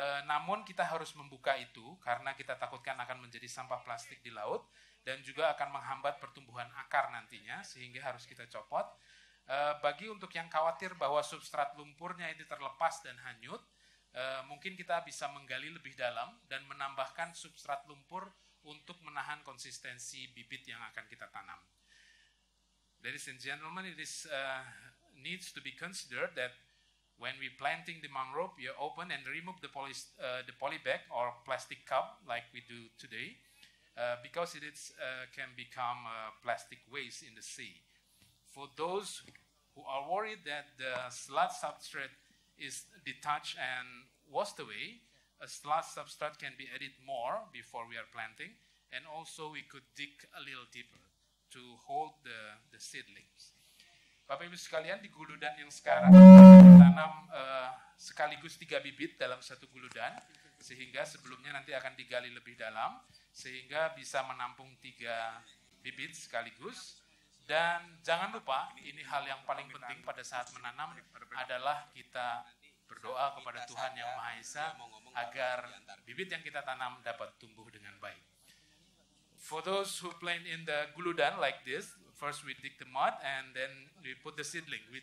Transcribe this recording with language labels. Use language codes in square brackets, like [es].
[id] Namun kita harus membuka itu karena kita takutkan akan menjadi sampah plastik di laut dan juga akan menghambat pertumbuhan akar nantinya, sehingga harus kita copot. Bagi untuk yang khawatir bahwa substrat lumpurnya ini terlepas dan hanyut, mungkin kita bisa menggali lebih dalam dan menambahkan substrat lumpur untuk menahan konsistensi bibit yang akan kita tanam. [en] Ladies and gentlemen, it is needs to be considered that when we planting the mangrove, you open and remove the polybag or plastic cup like we do today, because it is, can become plastic waste in the sea. For those who are worried that the sludge substrate is detached and washed away, a sludge substrate can be added more before we are planting, and also we could dig a little deeper to hold the seedlings. [id] Bapak Ibu sekalian, di guludan yang sekarang ditanam sekaligus 3 bibit dalam satu guludan, sehingga sebelumnya nanti akan digali lebih dalam, sehingga bisa menampung 3 bibit sekaligus. Dan jangan lupa, ini hal yang paling penting pada saat menanam adalah kita berdoa kepada Tuhan Yang Maha Esa agar bibit yang kita tanam dapat tumbuh dengan baik. [en] For those who plant in the guludan like this, first we dig the mud and then we put the seedling.